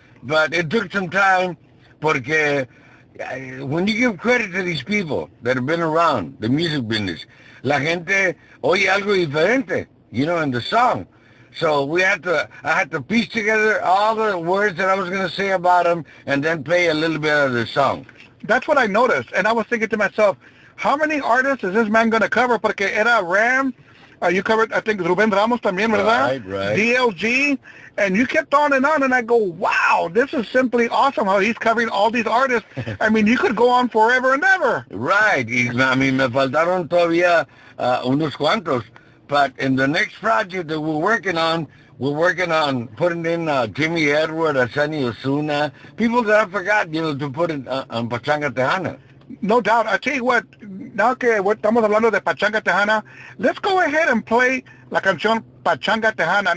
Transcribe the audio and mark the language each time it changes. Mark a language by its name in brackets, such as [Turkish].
[English] But it took some time [Spanish] porque [English] when you give credit to these people that have been around the music business, [Spanish] la gente oye algo diferente, [English] you know, in the song. So I had to piece together all the words that I was going to say about them and then play a little bit of the song. That's what I noticed, and I was thinking to myself, how many artists is this man going to cover? [Spanish] Porque era [English] Ram, you covered, I think, Rubén Ramos [Spanish] también, ¿verdad? [English] Right. DLG, and you kept on, and I go, wow, this is simply awesome how he's covering all these artists. I mean, you could go on forever and ever. Right. I mean, [Spanish] me faltaron todavía unos cuantos. [English] But in the next project that we're working on putting in Jimmy Edward, Asani Osuna, people that I forgot, you know, to put in on Pachanga Tejana. No doubt. I tell you what, [Spanish] now que estamos hablando de Pachanga Tejana, [English] let's go ahead and play [Spanish] la canción [English] Pachanga Tejana.